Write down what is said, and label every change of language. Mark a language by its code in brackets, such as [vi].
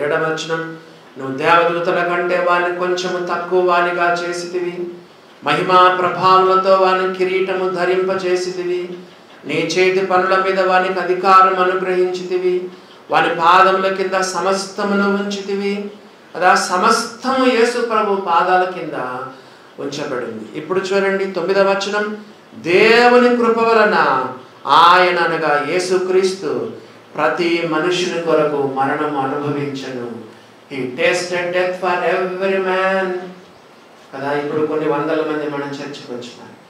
[te] 7వ వచనం, నువ్వు దేవదూతల కంటే వారిని కొంచెము తక్కువ వానిగా చేసితివి, మహిమా ప్రభావాలతో వాని కిరీటము ధరింపచేసితివి, నీ చేతి పనుల మీద వానికి అధికారం అనుగ్రహించితివి, వాని పాదముల కింద సమస్తమును ఉంచితివి. అదా సమస్తము యేసు ప్రభు పాదాల కింద ఉంచబడింది. ఇప్పుడు చూడండి 9వ వచనం, దేవుని కృప వలన ఆయన అనగా యేసుక్రీస్తు ప్రతి మనుషుని కొరకు మరణం అనుభవించను. [en] He tasted death for every man. [te] కదా, ఇప్పుడు కొన్ని వందల మంది మనం చర్చకు వచ్చినాం.